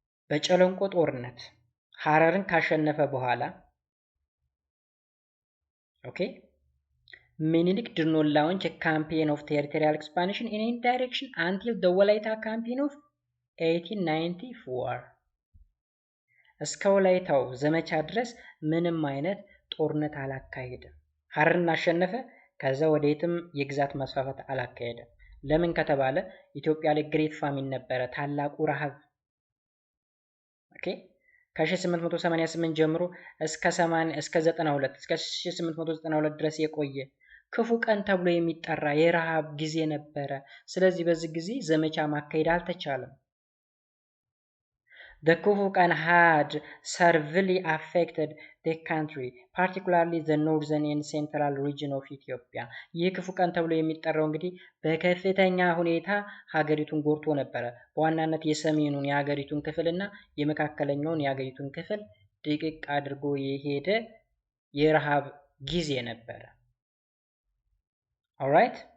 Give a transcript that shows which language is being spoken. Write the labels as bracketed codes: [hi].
[am] በጨለንቆ ጦርነት ሐረርን ካሸነፈ በኋላ ኦኬ ምኒልክ [en] did not launch a campaign of territorial expansion in any direction until the Walaita campaign of 1894 [am] እስከ ወላይታው ዘመቻ ድረስ ምንም አይነት ጦርነት አላካሄደም። ሐረርን አሸነፈ፣ ከዛ ወዴትም የግዛት ማስፋፋት አላካሄደም። ለምን ከተባለ ኢትዮጵያ ላይ ግሬት ፋሚን ነበረ፣ ታላቁ ረሃብ ኦኬ ከ1888 ጀምሮ እስከ 92 እስከ 1892 ድረስ የቆየ ክፉ ቀን ተብሎ የሚጠራ የረሃብ ጊዜ ነበረ። ስለዚህ በዚህ ጊዜ ዘመቻ ማካሄድ አልተቻለም። [en] The Kuvukan had severely affected the country, particularly the northern and central region of Ethiopia. [am] ይህ ክፉ ቀን ተብሎ የሚጠራው እንግዲህ በከፍተኛ ሁኔታ ሀገሪቱን ጎድቶ ነበረ። በዋናነት የሰሜኑን የሀገሪቱን ክፍልና የመካከለኛውን የሀገሪቱን ክፍል ድቅቅ አድርጎ የሄደ የረሃብ ጊዜ ነበረ። ኦልራይት